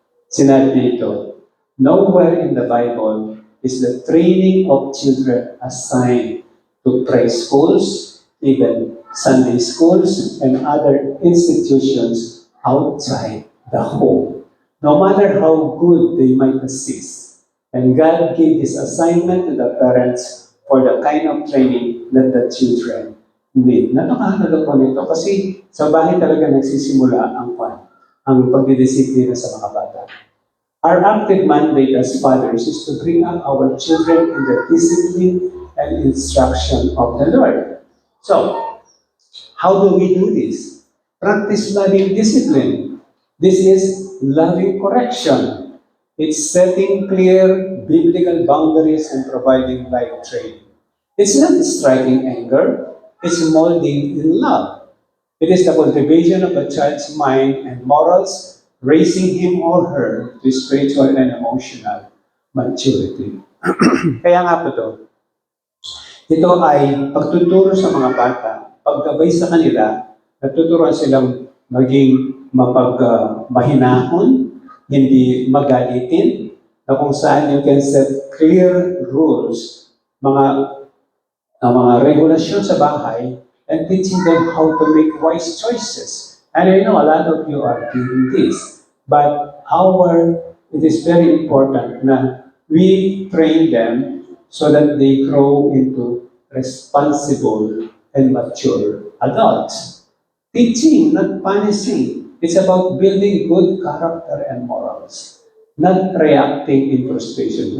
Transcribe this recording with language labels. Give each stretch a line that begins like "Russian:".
Filipino: Sinabi dito,
English: nowhere in the Bible is the training of children assigned to preschools, even Sunday schools, and other institutions outside the home. No matter how good they might assist. And God gave this assignment to the parents for the kind of training that the children need.
Filipino: Napakahalaga po nito kasi sa bahay talaga nagsisimula ang pagdidisiplina sa mga bata.
English: Our active mandate as fathers is to bring up our children in the discipline and instruction of the Lord. So, how do we do this? Practice loving discipline. This is loving correction. It's setting clear biblical boundaries and providing life training. It's not striking anger, it's molding in love. It is the cultivation of a child's mind and morals, raising him or her to spiritual and emotional maturity.
Filipino: Kaya nga po ito ay pagtuturo sa mga bata, paggabay sa kanila, natuturuan silang maging mahinahon, hindi magalitin, na kung saan
English: you can set clear rules,
Filipino: mga regulasyon sa bahay,
English: and teaching them how to make wise choices. And I know a lot of you are doing this, but it is very important na we train them so that they grow into responsible and mature adults. Teaching, not punishing. It's about building good character and morals, not reacting in frustration.